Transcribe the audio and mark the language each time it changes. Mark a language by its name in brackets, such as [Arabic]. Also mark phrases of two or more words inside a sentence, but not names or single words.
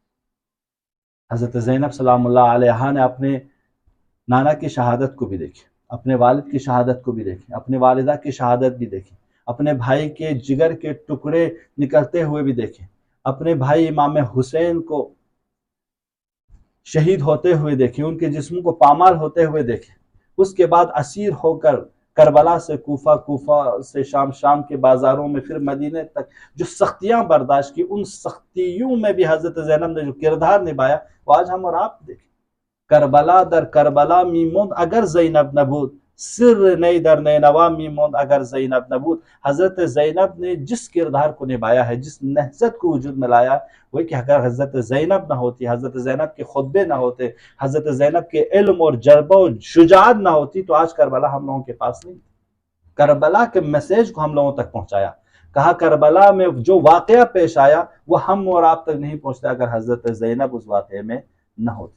[Urdu] حضرت زینب سلام اللہ علیہ نے اپنے نانا کی شہادت کو بھی دیکھی، اپنے والد کی شہادت کو بھی دیکھی، اپنے والدہ کی شہادت بھی دیکھی، اپنے بھائی کے جگر کے ٹکڑے نکلتے ہوئے بھی دیکھے، اپنے بھائی امام حسین کو شہید ہوتے ہوئے دیکھے، ان کے جسموں کو پامال ہوتے ہوئے دیکھے۔ اس کے بعد اسیر ہو کر کربلا سے کوفہ، کوفہ سے شام، شام کے بازاروں میں پھر مدینے تک جو سختیاں برداشت کی، ان سختیوں میں بھی حضرت زینب نے جو کردار نبھایا وہ آج ہم اور آپ دیکھیں۔ [Persian] کربلا در کربلا میموند اگر زینب نبود، سر نئی در نینوا میموند اگر زینب نبود۔ [Urdu] حضرت زینب نے جس کردار کو نبھایا ہے، جس نہضت کو وجود میں لایا، وہ کہ اگر حضرت زینب نہ ہوتی، حضرت زینب کے خطبے نہ ہوتے، حضرت زینب کے علم اور جربہ و شجاعت نہ ہوتی تو آج کربلا ہم لوگوں کے پاس نہیں۔ کربلا کے میسیج کو ہم لوگوں تک پہنچایا، کہا کربلا میں جو واقعہ پیش آیا وہ ہم اور آپ تک نہیں پہنچتا اگر حضرت زینب اس واقعے میں نہ ہوتی۔